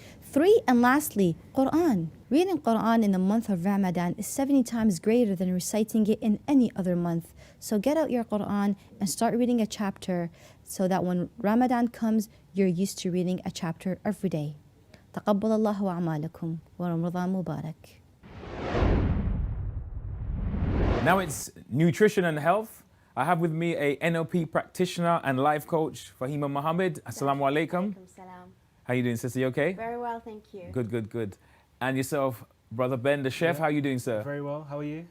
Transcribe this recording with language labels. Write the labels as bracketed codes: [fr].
[en] 3, and lastly, Quran. Reading Quran in the month of Ramadan is 70 times greater than reciting it in any other month. So get out your Quran and start reading a chapter so that when Ramadan comes, you're used to reading a chapter every day. [ar] تقبل الله أعمالكم ورمضان مبارك. [en] Now it's nutrition and health. I have with me a NLP practitioner and life coach, Fahima Mohammed. Assalamu alaikum. Salam. How you doing, sister? You okay? Very well, thank you. Good, good, good. And yourself, Brother Ben, the chef, how are you doing, sir? Very well, how are you?